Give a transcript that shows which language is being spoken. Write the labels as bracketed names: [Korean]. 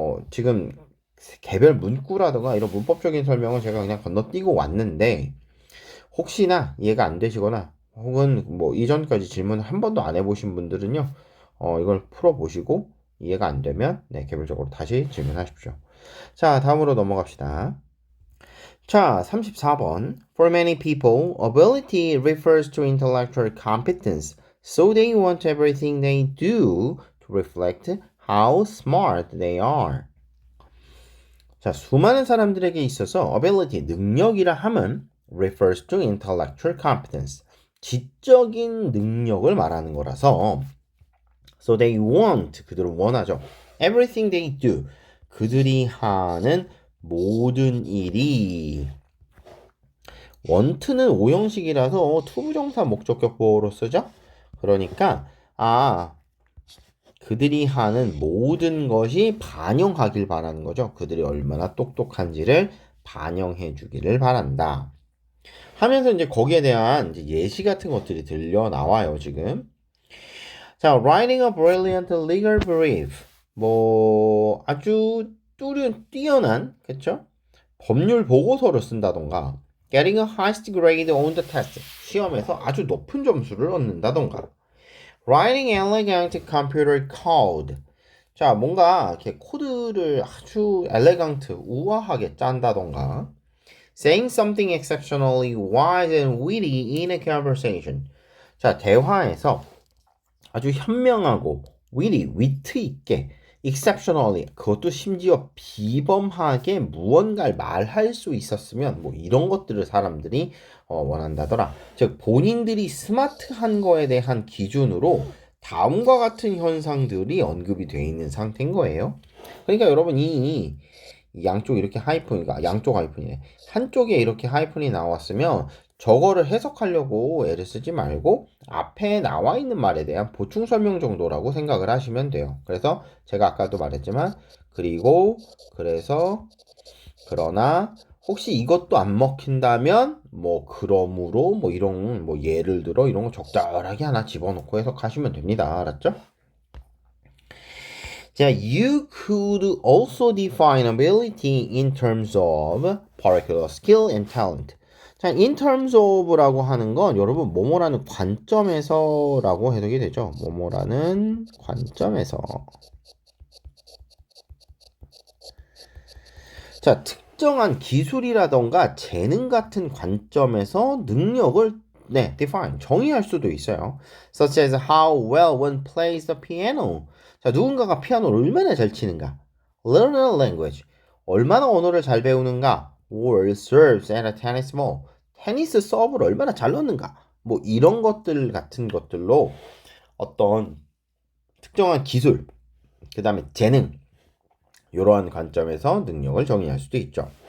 [Korean] 지금 개별 문구라든가 이런 문법적인 설명은 제가 그냥 건너뛰고 왔는데 혹시나 이해가 안 되시거나 혹은 뭐 이전까지 질문 한 번도 안 해보신 분들은요, 이걸 풀어보시고 이해가 안 되면 개별적으로 다시 질문하십시오. 자, 다음으로 넘어갑시다. 자, 34번. [English] For many people, ability refers to intellectual competence, so they want everything they do to reflect how smart they are. [Korean] 자, 수많은 사람들에게 있어서 ability, 능력이라 함은 [English] refers to intellectual competence, [Korean] 지적인 능력을 말하는 거라서 [English] so they want, [Korean] 그들은 원하죠. [English] everything they do, [Korean] 그들이 하는 모든 일이 want는 오형식이라서 투부정사 목적격보로 쓰죠. 그러니까 그들이 하는 모든 것이 반영하길 바라는 거죠. 그들이 얼마나 똑똑한지를 반영해 주기를 바란다. 하면서 이제 거기에 대한 이제 예시 같은 것들이 들려 나와요, 지금. 자, [English] writing a brilliant legal brief. [Korean] 뭐 아주 뛰어난, 그쵸? 법률 보고서를 쓴다던가 [English] getting a highest grade on the test. [Korean] 시험에서 아주 높은 점수를 얻는다던가 [English] writing elegant computer code. [Korean] 자, 뭔가 이렇게 코드를 아주 엘레강트, 우아하게 짠다던가 [English] saying something exceptionally wise and witty in a conversation. [Korean] 자, 대화에서 아주 현명하고 witty, 위트 있게 exceptionally, 그것도 심지어 비범하게 무언가를 말할 수 있었으면 뭐 이런 것들을 사람들이 원한다더라. 즉 본인들이 스마트한 거에 대한 기준으로 다음과 같은 현상들이 언급이 되어 있는 상태인 거예요. 그러니까 여러분 이 양쪽 이렇게 하이픈이가 양쪽 하이픈이네. 한쪽에 이렇게 하이픈이 나왔으면 저거를 해석하려고 애를 쓰지 말고 앞에 나와 있는 말에 대한 보충 설명 정도라고 생각을 하시면 돼요. 그래서 제가 아까도 말했지만 그리고 그래서 그러나 혹시 이것도 안 먹힌다면 뭐 그러므로 뭐 이런 뭐 예를 들어 이런 거 적절하게 하나 집어넣고 해석하시면 됩니다. 알았죠? [English] 자, you could also define ability in terms of particular skill and talent. [Korean] 자, in terms of라고 하는 건 여러분 뭐뭐라는 관점에서라고 해석이 되죠. 뭐뭐라는 관점에서. 자, 특정한 기술이라던가 재능 같은 관점에서 능력을 define, 정의할 수도 있어요. [English] Such as how well one plays the piano. [Korean] 자, 누군가가 피아노를 얼마나 잘 치는가. [English] Learn a language. [Korean] 얼마나 언어를 잘 배우는가. [English] Or serves at a tennis ball. [Korean] 테니스 서브를 얼마나 잘 넣는가. 뭐 이런 것들 같은 것들로 어떤 특정한 기술, 그 다음에 재능, 이러한 관점에서 능력을 정의할 수도 있죠.